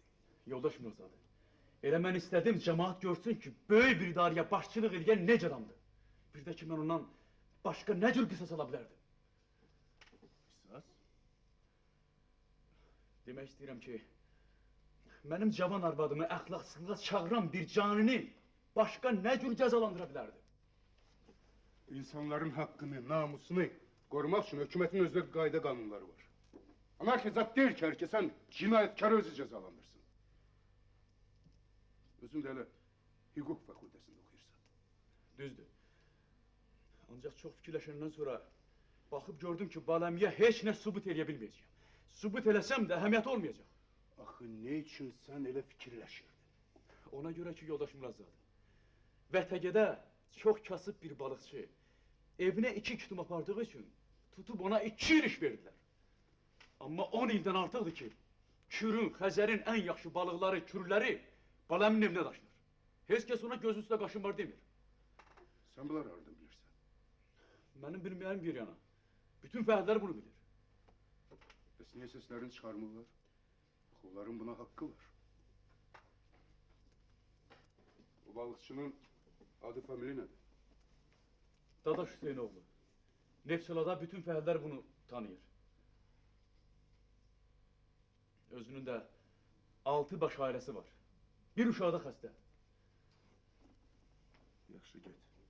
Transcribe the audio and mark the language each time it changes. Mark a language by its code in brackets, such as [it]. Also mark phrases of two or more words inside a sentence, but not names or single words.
[az] Yoldaş Murazadə, elə mən istədim cemaat görsün ki, böyük bir idarəyə başçılıq edən necə adamdır. Bir də ki, mən ondan başqa nə cür qisas ala bilərdim. Qisas? Demək istəyirəm ki, mənim cavan arvadımı əxlaqsızlığa çağıran bir canini başqa nə cür cəzalandıra bilərdim. [tr] İnsanların hakkını, namusunu korumak için hükümetin özde qayda kanunları var. Anarşi zat değil ki, herkes sen cinayetkarı özü cezalandırsın. Özün de hele hukuk fakültesinde okuyursan. [az] Düzdür. Ancaq çox fikirləşəndən sonra baxıb gördüm ki, Baləmiyə heç nə sübut eləyə bilməyəcəyəm. Sübut eləsəm də əhəmiyyəti olmayacaq. Axı [tr] ne için [az] sen elə fikirləşirdin? Ona görə ki, yoldaş Murazadə, Vətəgədə çox kasıb bir balıqçı evinə 2 kütüm apardığı üçün tutub ona 2 iriş verdilər. Amma 10 ildən artıqdır ki, Kürün, Xəzərin ən yaxşı balıqları, kürləri Baləminin evinə daşınır. Heç kəs ona göz üstə qaşın var demir. Sen bunları hardan bilirsen? Mənim bilməyəm bir yana. Bütün fəhlələr bunu bilir. [tr] Bəs niye seslerini çıkarmırlar? Onların buna hakkı var. O balıkçının adı famili nedir? [az] Dadaş Hüseynoğlu. Neftçalada bütün fəhlələr bunu tanıyır. Özünün də 6 baş ailəsi var. Bir uşağı da xəstə. Yaxşı get.